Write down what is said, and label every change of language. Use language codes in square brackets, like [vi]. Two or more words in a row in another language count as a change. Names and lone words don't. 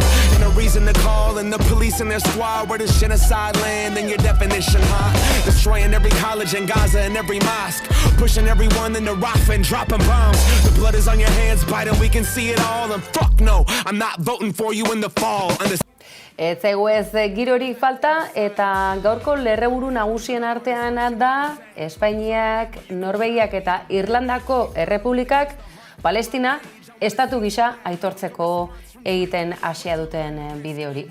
[en] And a reason to call in the police and their squad. Where does genocide land in your definition, huh? Destroying every college in Gaza and every mosque. Pushing everyone into Rafah and dropping bombs. The blood is on your hands, Biden, we can see it all. And fuck no, I'm not voting for you in the fall. [eu] Ez eguez girorik falta eta gaurko lerreburu nagusien artean da Espainiak, Norvegiak eta Irlandako Errepublikak Palestina estatu gisa aitortzeko egiten hasia duten bideo hori.